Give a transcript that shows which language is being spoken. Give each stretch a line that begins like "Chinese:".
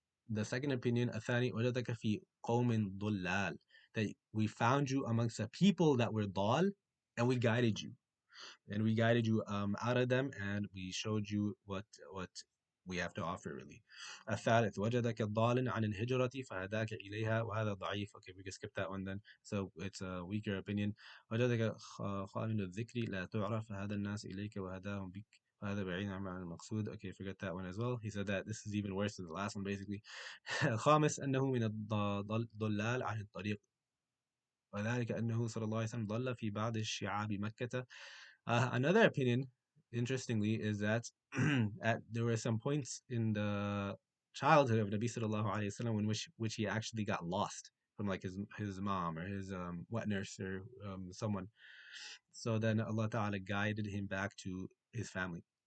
English: The second opinion,
Arabic: الثاني وجدك في قوم ضلال,
English: that we found you amongst a people that were ضال, and we guided you. And we guided you out of them, and we showed you what we have to offer really.
Arabic: الثالث وجدك ضال عن الهجرة فهداك إليها وهذا ضعيف.
English: Okay, we can skip that one then. So it's a weaker opinion.
Arabic: وجدك خالد الذكر لا تعرف فهذا الناس إليك وهداهم بك وهذا بعيد عن المقصود.
English: Okay, forget that one as well. He said that this is even worse than the last one basically.
Arabic: الخامس أنه من الضلال عن الطريق وذلك أنه صلى الله عليه وسلم ضل في بعض الشعاب مكة.
English: Another opinion, interestingly, is that there were some points in the childhood of Nabi sallallahu alaihi wasallam in which he actually got lost from like his mom or his wet nurse or someone. So then Allah Ta'ala guided him back to his family.